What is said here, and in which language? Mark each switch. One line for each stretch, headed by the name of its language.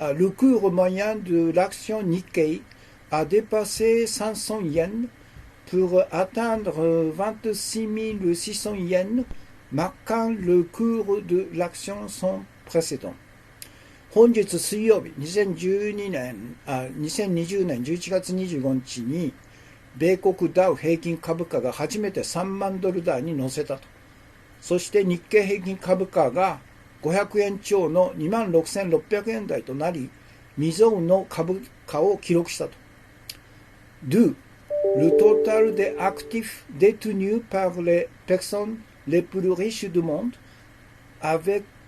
French: cours moyen de l'action Nikkei a dépassé 500 yens pour atteindre 26 600 yens, marquant le cours de l'action sans précédent。
Japanese: 本日水曜日、2020年11月25日に、米国ダウ平均株価が初めて3万ドル台に乗せたと。そして日経平均株価が500円超の26,600円台となり、未曾有の株価を記録したと。
French: Le total des actifs détenus par les personnes les plus riches du monde, avec